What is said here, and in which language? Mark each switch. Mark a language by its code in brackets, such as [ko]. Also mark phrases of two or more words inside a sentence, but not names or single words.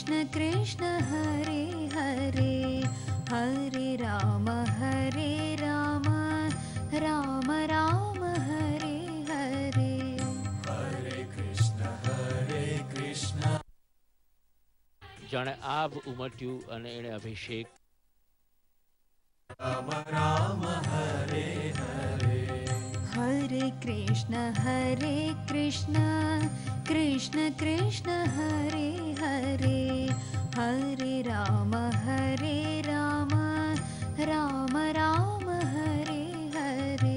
[sa] कृष्ण हरे हरे हरे राम राम राम हरे हरे हरे कृष्ण [gu] જાણે આભ ઉમટ્યું અને એણે અભિષેક. [sa] राम राम हरे हरे हरे कृष्ण कृष्ण कृष्ण हरे हरे हरे राम राम राम हरे हरे